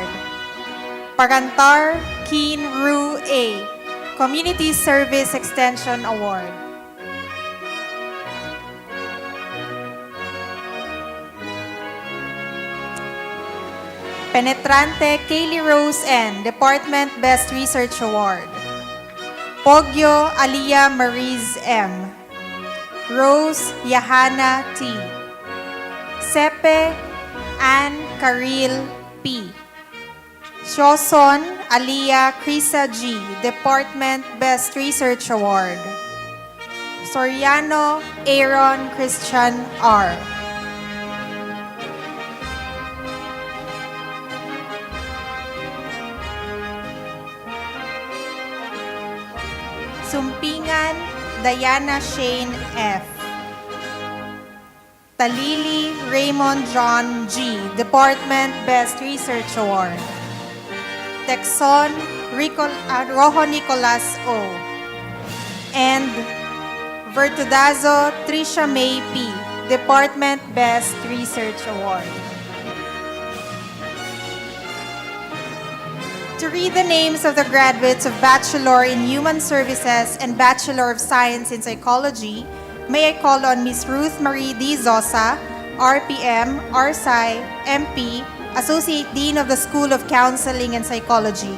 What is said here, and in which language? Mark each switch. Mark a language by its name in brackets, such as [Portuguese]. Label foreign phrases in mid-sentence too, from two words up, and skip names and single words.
[English] Parantar Keen Ru A. Community Service Extension Award. Penetrante Kaylee Rose N. Department Best Research Award. Pogyo Aliyah Mariz M. Rose Yahana T. Sepe Ann Karil P. Shoson Aliyah Krisa G. Department Best Research Award. Soriano Aaron Christian R. Sumpingan Diana Shane F. Talili Raymond John G. Department Best Research Award. Texon Rojo Nicolas O. And Vertudazo Trisha May P. Department Best Research Award. To read the names of the graduates of Bachelor in Human Services and Bachelor of Science in Psychology, may I call on Ms. Ruth Marie D. Zosa, RPM, RSci, MP, Associate Dean of the School of Counseling and Psychology.